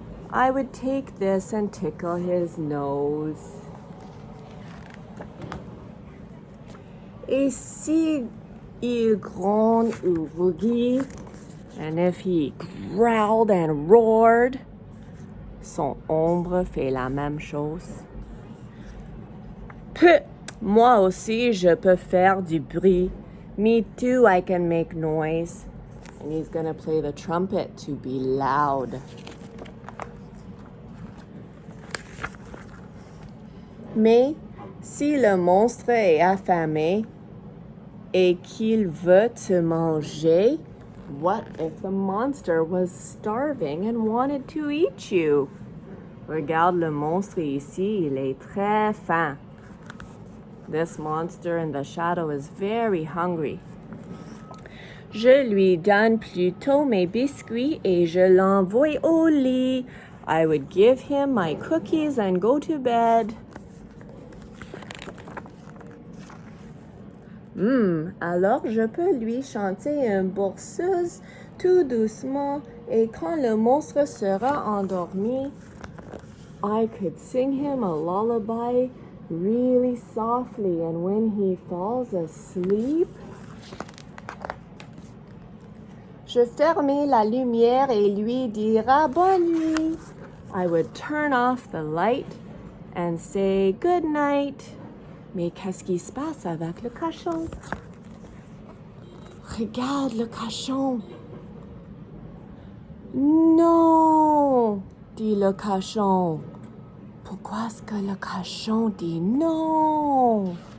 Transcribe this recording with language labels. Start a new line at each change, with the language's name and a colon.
English: I would take this and tickle his nose.
French: Et si il gronde ou rugit,
English: and if he growled and roared,
French: son ombre fait la même chose. Peu, moi aussi je peux faire du bruit.
English: Me too, I can make noise. And he's gonna play the trumpet to be loud.
French: Mais si le monstre est affamé et qu'il veut te manger,
English: what if the monster was starving and wanted to eat you?
French: Regarde le monstre ici, il est très faim.
English: This monster in the shadow is very hungry.
French: Je lui donne plutôt mes biscuits et je l'envoie au lit.
English: I would give him my cookies and go to bed.
French: Alors je peux lui chanter une berceuse tout doucement et quand le monstre sera endormi,
English: I could sing him a lullaby really softly, and when he falls asleep,
French: je ferme la lumière et lui dira bonne nuit.
English: I would turn off the light and say good night.
French: Mais qu'est-ce qui se passe avec le cochon? Regarde le cochon. Non, dit le cochon. Pourquoi est-ce que le cochon dit non?